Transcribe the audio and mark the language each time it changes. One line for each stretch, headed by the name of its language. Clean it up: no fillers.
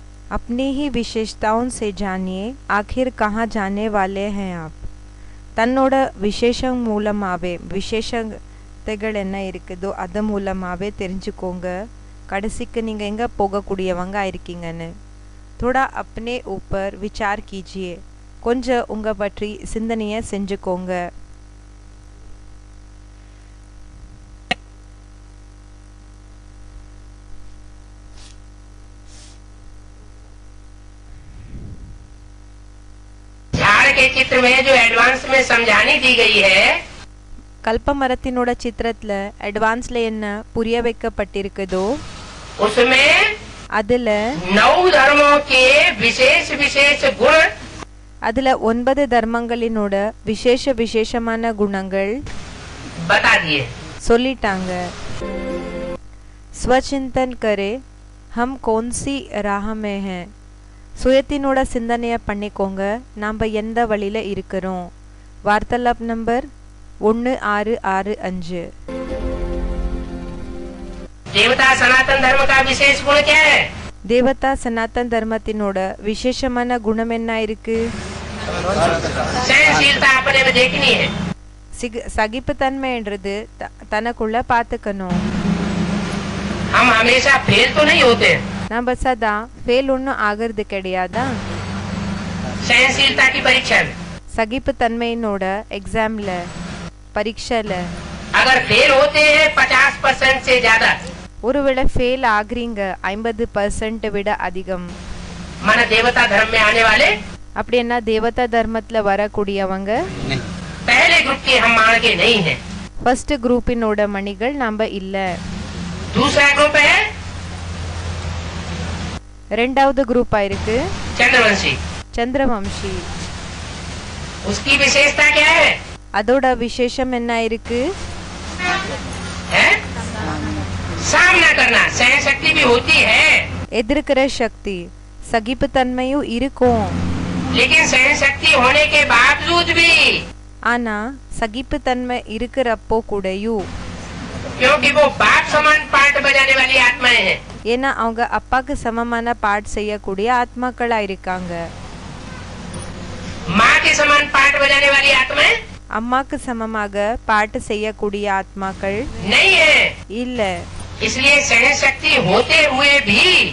Hindi: अपनी ही विशेषताओं से जानिए आखिर कहाँ जाने वाले हैं आप.
Tamil: தன்னோட விசேஷம் மூலமாவே விசேஷத்தைகள் என்ன இருக்குதோ அது மூலமாவே தெரிஞ்சுக்கோங்க கடைசிக்கு நீங்க எங்க போகக்கூடியவங்க இருக்கீங்கன்னு.
Hindi: थोड़ा अपने ऊपर विचार कीजिए.
Tamil: கொஞ்சம் உங்க பற்றி சிந்தனையை செஞ்சுக்கோங்க.
Hindi: के चित्र में जो एडवांस में समझानी दी गई है
Tamil: கல்பமரத்தினோட சித்திரத்துல அட்வான்ஸ்ல என்ன புரிய வைக்கப்பட்டிருக்குதோ
Hindi: उसमें
Tamil: அதுல
Hindi: 9 धर्मों के विशेष विशेष गुण
Tamil: அதுல 9 தர்மங்களினோட விசேஷமான குணங்கள்
Hindi: बता दिए.
Tamil: சொல்லிட்டாங்க.
Hindi: स्वचिंतन करे हम कौन सी राह में हैं.
Tamil: சுயத்தினோட சிந்தனைய பண்ணிக்கோங்க நாம எந்த வழியில இருக்கிறோம். வார்த்தாலாப் நம்பர் 1665.
Hindi: देवता सनातन धर्म का विशेष गुण क्या है?
Tamil: தேவதா சனாதன் தர்மத்தினோட விசேஷமான குணம் என்ன இருக்கு?
Hindi: सहनशीलता अपने में देखनी है.
Tamil: சகிப்புத்தன்மைன்றது தனக்குள்ள பாத்துக்கணும்.
Hindi: हम हमेशा फेल तो नहीं होते.
Tamil: நம்ம சதா ஃபெயில் ஒன்னும் ஆகிறது கிடையாதா?
Hindi: सहनशीलता की परीक्षा में
Tamil: சகிப்புத்தன்மையினோட எக்ஸாம்ல பரீட்சைல
Hindi: अगर फेल होते हैं 50% से ज्यादा
Tamil: ஒருவேளை ஃபெயில் ஆகுறீங்க 50% விட அதிகம்
Hindi: मन देवता धर्म में आने वाले
Tamil: அப்படின்னா தேவதா தர்மத்துல வரக்கூடியவங்க
Hindi: पहले ग्रुप के हम मान के नहीं है.
Tamil: ஃபர்ஸ்ட் குரூப்பினோட மணிகள் நம்ம இல்ல.
Hindi: दूसरा ग्रुप है
Tamil: ரெண்டாவது குரூப்பா இருக்கு
Hindi: चंद्रवंशी.
Tamil: சந்திரவம்சி.
Hindi: उसकी विशेषता क्या है?
Tamil: அதோட விசேஷம் என்ன இருக்கு?
Hindi: है? सामना करना. सहन शक्ति भी होती है
Tamil: எதிர்க்கிற சக்தி சகிப்புத்தன்மையும் இருக்கும்.
Hindi: लेकिन सहन शक्ति होने के बावजूद भी
Tamil: ஆனா சகிப்புத்தன்மை இருக்கிறப்போ கூடயும்
Hindi: क्योंकि वो बाप समान पार्ट बजाने वाली आत्माएं हैं.
Tamil: ஏன்னா அவங்க அப்பாக்கு சமமான பாட் செய்யக்கூடிய ஆத்மாக்களா இருக்காங்க.
Hindi: माँ के समान पार्ट बजाने वाली आत्माएं
Tamil: அம்மாக்கு சமமாக பாட்டு செய்யக்கூடிய ஆத்மாக்கள்
Hindi: नहीं है.
Tamil: இல்ல.
Hindi: इसलिए सहन शक्ति होते हुए भी